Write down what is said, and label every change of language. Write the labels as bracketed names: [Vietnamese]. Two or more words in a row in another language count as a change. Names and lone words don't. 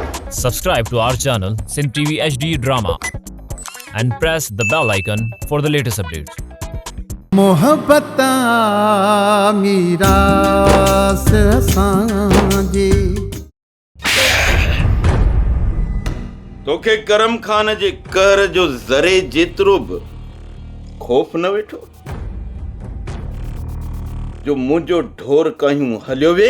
[English] Subscribe to our channel Sindh TV HD Drama and press the bell icon for the latest updates. [Sindhi] मोहब्बत मीरास असांजी तोखे करम खान जे कहर जो ज़रे जेतिरो बि खौफ़ न वेठो जो मुंहिंजो ढोर कयूं हलियो वे।